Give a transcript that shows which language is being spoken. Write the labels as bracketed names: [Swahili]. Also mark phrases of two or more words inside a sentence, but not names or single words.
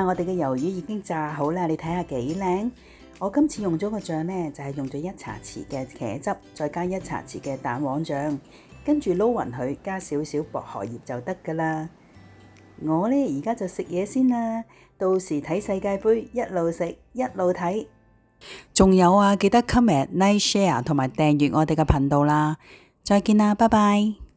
[Cantonese] 我哋嘅魷魚已經炸好啦，你睇下幾靚。我今次用咗個醬呢，就係用咗1茶匙嘅茄汁，再加1茶匙嘅蛋黃醬，跟住撈勻佢，加少少薄荷葉就得㗎啦。我呢而家就食嘢先啦，到時睇世界盃一路食一路睇。仲有啊，記得 [English] comment、like、share [Cantonese] 同埋訂閱我哋嘅頻道啦。再見啦，拜拜。